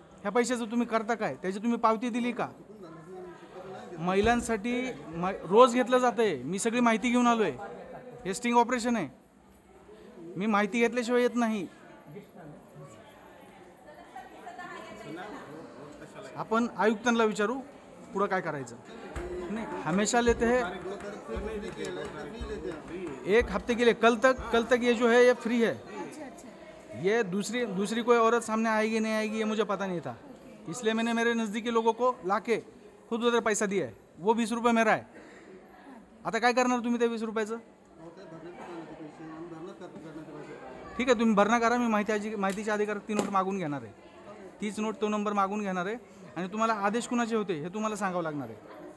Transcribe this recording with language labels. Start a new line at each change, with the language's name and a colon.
Marathi: ह्या पैशाचं तुम्ही करता काय? त्याची तुम्ही पावती दिली का? महिलांसाठी रोज घेतलं जातं आहे. मी सगळी माहिती घेऊन आलो आहे. हे स्टिंग ऑपरेशन आहे. मी माहिती घेतल्याशिवाय येत नाही. आपण आयुक्तांना विचारू पुढं काय करायचं.
Hindi: नहीं हमेशा लेते हैं. 1 हफ्ते के लिए कल तक ये जो है ये फ्री है. ये दूसरी कोई औरत सामने आएगी नहीं आएगी ये मुझे पता नहीं था, इसलिए मैंने मेरे नज़दीकी लोगों को लाके खुद उधर पैसा दिया है. वो 20 रुपये मेरा है.
Marathi: आता काय करणार तुम्ही त्या 20 रुपयाचं? ठीक आहे तुम्ही भरणा करा. मी माहितीच्या अधिकारात ती नोट मागून घेणार आहे. तीच नोट तो नंबर मागून घेणार आहे आणि तुम्हाला आदेश कुणाचे होते हे तुम्हाला सांगावं लागणार आहे.